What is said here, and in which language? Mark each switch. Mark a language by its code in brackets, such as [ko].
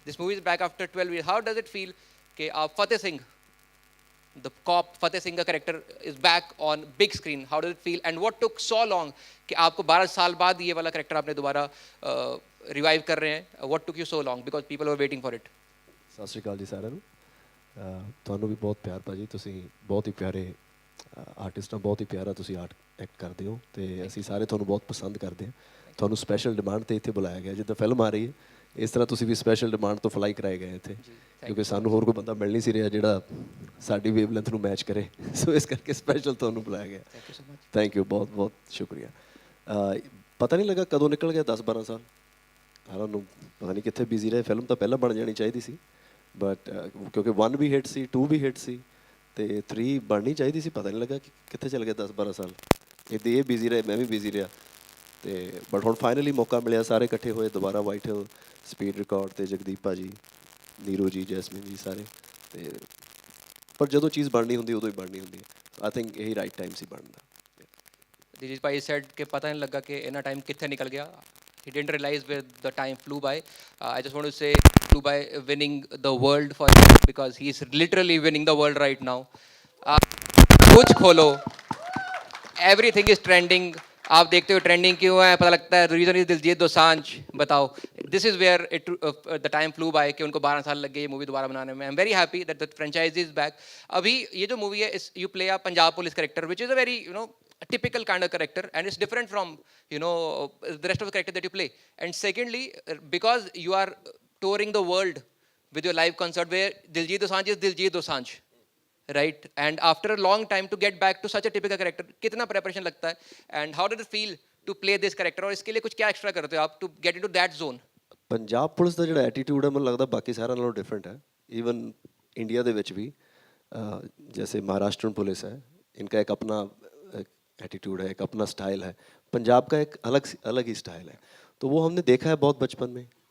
[en] This movie is back after 12 years. How does it feel कि आप Fateh Singh, the cop Fateh Singh का character is back on big screen? How does it feel and what took so long [hi] कि आपको 12 साल बाद ये वाला कैरेक्टर आपने दोबारा रिवाइव कर रहे हैं? [en] What took you so long because people were waiting for it. [pa] ਸਤਿ ਸ਼੍ਰੀ ਅਕਾਲ ਜੀ ਸਾਰਿਆਂ ਨੂੰ. ਤੁਹਾਨੂੰ ਵੀ ਬਹੁਤ ਪਿਆਰ ਭਾਜੀ, ਤੁਸੀਂ ਬਹੁਤ ਹੀ ਪਿਆਰੇ ਆਰਟਿਸਟ ਹੋ, ਬਹੁਤ ਹੀ ਪਿਆਰਾ ਤੁਸੀਂ ਐਕਟ ਕਰਦੇ ਹੋ, ਤੇ ਅਸੀਂ ਸਾਰੇ ਤੁਹਾਨੂੰ ਬਹੁਤ ਪਸੰਦ ਕਰਦੇ ਹਾਂ. ਤੁਹਾਨੂੰ ਸਪੈਸ਼ਲ ਡਿਮਾਂਡ 'ਤੇ ਇੱਥੇ ਬੁਲਾਇਆ ਗਿਆ, ਜਿੱਦਾਂ ਫਿਲਮ ਆ ਰਹੀ ਹੈ ਇਸ ਤਰ੍ਹਾਂ ਤੁਸੀਂ ਵੀ ਸਪੈਸ਼ਲ ਡਿਮਾਂਡ ਤੋਂ ਫਲਾਈ ਕਰਾਏ ਗਏ ਇੱਥੇ, ਕਿਉਂਕਿ ਸਾਨੂੰ ਹੋਰ ਕੋਈ ਬੰਦਾ ਮਿਲ ਨਹੀਂ ਸੀ ਰਿਹਾ ਜਿਹੜਾ ਸਾਡੀ ਵੇਵਲੈਂਥ ਨੂੰ ਮੈਚ ਕਰੇ. ਸੋ ਇਸ ਕਰਕੇ ਸਪੈਸ਼ਲ ਤੁਹਾਨੂੰ ਬੁਲਾਇਆ ਗਿਆ. ਥੈਂਕ ਯੂ, ਬਹੁਤ ਬਹੁਤ ਸ਼ੁਕਰੀਆ. ਪਤਾ ਨਹੀਂ ਲੱਗਾ ਕਦੋਂ ਨਿਕਲ ਗਿਆ 10-12 ਸਾਲ. ਸਾਰਿਆਂ ਨੂੰ ਪਤਾ ਨਹੀਂ ਕਿੱਥੇ ਬਿਜ਼ੀ ਰਹੇ. ਫਿਲਮ ਤਾਂ ਪਹਿਲਾਂ ਬਣ ਜਾਣੀ ਚਾਹੀਦੀ ਸੀ, ਬਟ ਕਿਉਂਕਿ 1 ਵੀ ਹਿੱਟ ਸੀ, 2 ਵੀ ਹਿੱਟ ਸੀ, ਅਤੇ 3 ਬਣਨੀ ਚਾਹੀਦੀ ਸੀ. ਪਤਾ ਨਹੀਂ ਲੱਗਾ ਕਿ ਕਿੱਥੇ ਚੱਲ ਗਿਆ 10-12 ਸਾਲ. ਇੱਦਾਂ ਇਹ ਬਿਜ਼ੀ ਰਹੇ, ਮੈਂ ਵੀ ਬਿਜ਼ੀ ਰਿਹਾ. ਅਤੇ ਬਟ ਹੁਣ ਫਾਈਨਲੀ ਮੌਕਾ ਮਿਲਿਆ, ਸਾਰੇ ਇਕੱਠੇ ਹੋਏ ਦੁਬਾਰਾ. ਵਾਈਟ ਹਿੱਲ, ਸਪੀਡ ਰਿਕਾਰਡ, ਅਤੇ ਜਗਦੀਪ ਭਾਜੀ, ਨੀਰੂ ਜੀ, ਜੈਸਮੀਨ ਜੀ, ਸਾਰੇ. ਅਤੇ ਪਰ ਜਦੋਂ ਚੀਜ਼ ਬਣਨੀ ਹੁੰਦੀ ਉਦੋਂ ਹੀ ਬਣਨੀ ਹੁੰਦੀ ਹੈ. ਆਈ ਥਿੰਕ ਇਹੀ ਰਾਈਟ ਟਾਈਮ ਸੀ ਬਣਨ ਦਾ. [hi] दिलीप भाई said कि पता नहीं लगा कि इतना टाइम कितने निकल गया. [en] He didn't realize where the time flew by. I just want to say flew by, winning the world for him, because he is literally winning the world right now. [hi] कुछ खोलो, [en] everything is trending. [hi] आप देखते हो trending क्यों है, पता लगता है रीजन इज दिलजीत दोसांझ. [en] बताओ, this is where it the time flew by [hi] कि उनको 12 साल लग गए ये मूवी दोबारा बनाने में. [en] I am very happy that the franchise is back. [hi] अभी ये जो मूवी है, [en] You play a Punjab police character which is a very typical kind of character, and it's different from the rest of the character that you play. And secondly, because you are touring the world with your live concert where Diljit Dosanjh is Diljit Dosanjh, right? And after a long time to get back to such a typical character, [hi] कितना preparation लगता है, [en] and how did it feel to play this character? [hi] और इसके लिए कुछ क्या extra करते हो आप [en] to get into that zone? [pa] Punjab police ਦਾ ਜਿਹੜਾ ਐਟੀਟਿਊਡ ਹੈ ਮੈਨੂੰ ਲੱਗਦਾ ਬਾਕੀ ਸਾਰਿਆਂ ਨਾਲੋਂ ਡਿਫਰੈਂਟ ਹੈ. ਈਵਨ ਇੰਡੀਆ ਦੇ ਵਿੱਚ ਵੀ [hi] जैसे महाराष्ट्र पुलिस है, इनका एक अपना एटीट्यूड है, एक अपना स्टाइल है. पंजाब का एक अलग ही स्टाइल है. तो वो हमने देखा है बहुत बचपन में.